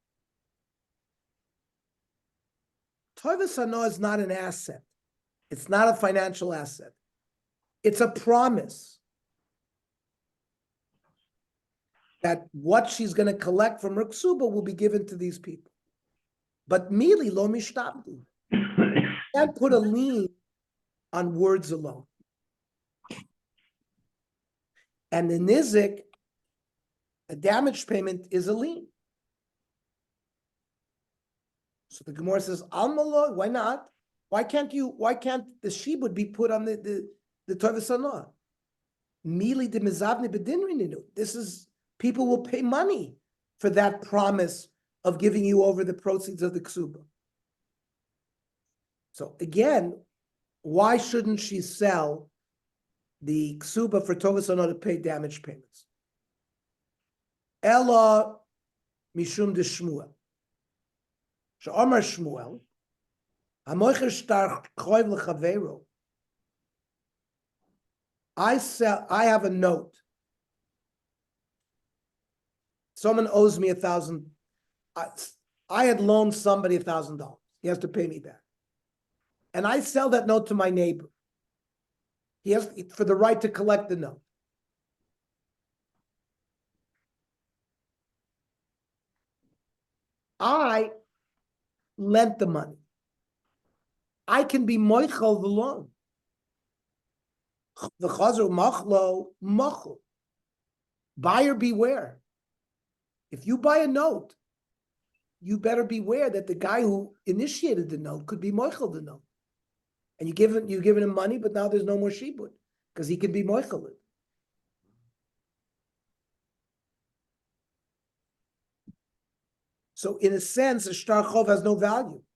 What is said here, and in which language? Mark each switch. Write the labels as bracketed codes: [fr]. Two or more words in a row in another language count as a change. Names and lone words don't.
[he] Tovas hana [en] is not an asset. It's not a financial asset. It's a promise that what she's going to collect from her ksuba will be given to these people. [arc] But mili lo mishtabdu. [en] Can't put a lien on words alone. And the nizik, a damage payment, is a lien. So the Gemara says, Almalo, why not? Why can't the shibud be put on the [he] tovas hana? [arc] Mili de mizavne bedinrininu. [en] This is, people will pay money for that promise of giving you over the proceeds of the ksuba. So again, why shouldn't she sell the ksuba for [he] tovas hana [en] to pay damage payments? [arc] Ella mishum de Shmuel. [he] She'amar Shmuel, hamoicher shtar choiv lechaveiro. [en] I have a note. Someone owes me $1,000. I had loaned somebody $1,000. He has to pay me back. And I sell that note to my neighbor. He has for the right to collect the note. I lent the money. I can be moichel the loan. [arc] The chazer machlo machlo. [en] Buyer beware. If you buy a note, you better beware that the guy who initiated the note could be moichel the note. And you're giving him money, but now there's no more shibud because he can be moichel it. So in a sense, a [he] shtar chov [en] has no value.